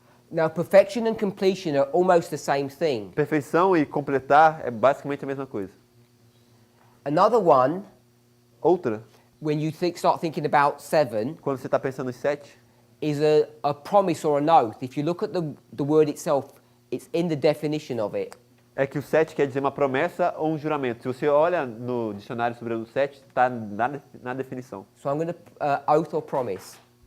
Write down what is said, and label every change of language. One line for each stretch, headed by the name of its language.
English: Now, perfection and completion are almost the same thing.
Portuguese: Perfeição e completar é basicamente a mesma coisa.
English: Another one,
Portuguese: Outra,
English: when you start thinking about 7,
Portuguese: quando você está pensando em 7,
English: is a promise or an oath. If you look at the word itself, it's in the definition of it.
Portuguese: é que o 7 quer dizer uma promessa ou um juramento. Se você olha no dicionário sobre o 7, está na definição.
English: So I'm going to oath or promise.